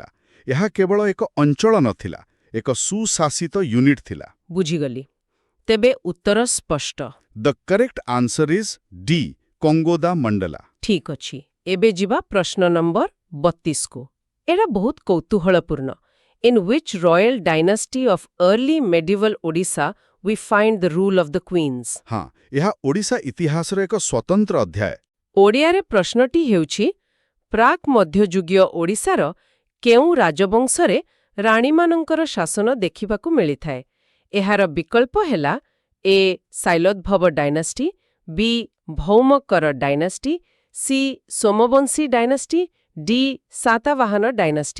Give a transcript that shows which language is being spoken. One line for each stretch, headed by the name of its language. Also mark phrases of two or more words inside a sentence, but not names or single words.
Odia: ଏହା କେବଳ ଏକ ଅଞ୍ଚଳ ନଥିଲା, ଏକ ସୁଶାସିତ ୟୁନିଟ୍ ଥିଲା। ବୁଝିଗଲି। ତେବେ ଉତ୍ତର ସ୍ପଷ୍ଟ।
English: The correct answer is D, କଙ୍ଗୋଦା ମଣ୍ଡଲା।
Odia: ଠିକ୍ ଅଛି। ଏବେ ଯିବା ପ୍ରଶ୍ନ ନମ୍ବର 32କୁ। ଏଇଟା ବହୁତ କୌତୂହଳପୂର୍ଣ୍ଣ।
English: In which royal dynasty of early medieval Odisha we find the rule of the queens?
Odia: ହଁ, ଏହା ଓଡ଼ିଶା ଇତିହାସର ଏକ ସ୍ୱତନ୍ତ୍ର ଅଧ୍ୟାୟ। ଓଡ଼ିଆରେ ପ୍ରଶ୍ନଟି ହେଉଛି, ପ୍ରାକ୍ ମଧ୍ୟଯୁଗୀୟ ଓଡ଼ିଶାର କେଉଁ ରାଜବଂଶରେ ରାଣୀମାନଙ୍କର ଶାସନ ଦେଖିବାକୁ ମିଳିଥାଏ? ଏହାର ବିକଳ୍ପ ହେଲା ଏ ଶୈଲୋଦ୍ଭବ ଡାଇନାଷ୍ଟି, ବି ଭୌମକର ଡାଇନାଷ୍ଟି, ସି ସୋମବଂଶୀ ଡାଇନାଷ୍ଟି, ଡି ସାତବାହନ ଡାଇନାଷ୍ଟି।